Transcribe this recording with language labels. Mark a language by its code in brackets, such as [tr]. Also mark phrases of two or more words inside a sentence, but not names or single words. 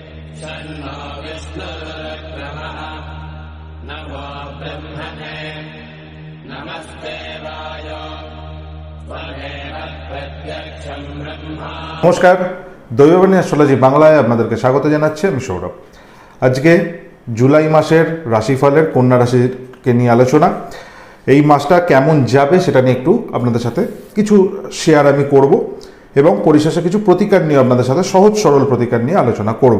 [sa] शन्नो विष्णुरुक्रमः नमो ब्रह्मणे नमस्ते वायो त्वमेव प्रत्यक्षं ब्रह्मा। [bn] নমস্কার, দৈববাণী অ্যাস্ট্রোলজি বাংলায় আপনাদেরকে স্বাগত জানাচ্ছি। আমি সৌরভ। আজকে জুলাই মাসের রাশিফলের কন্যা রাশিকে নিয়ে আলোচনা। এই মাসটা কেমন যাবে সেটা নিয়ে একটু আপনাদের সাথে কিছু শেয়ার আমি করব এবং পরিশেষে কিছু প্রতিকার নিয়ে আপনাদের সাথে সহজ সরল প্রতিকার নিয়ে আলোচনা করব।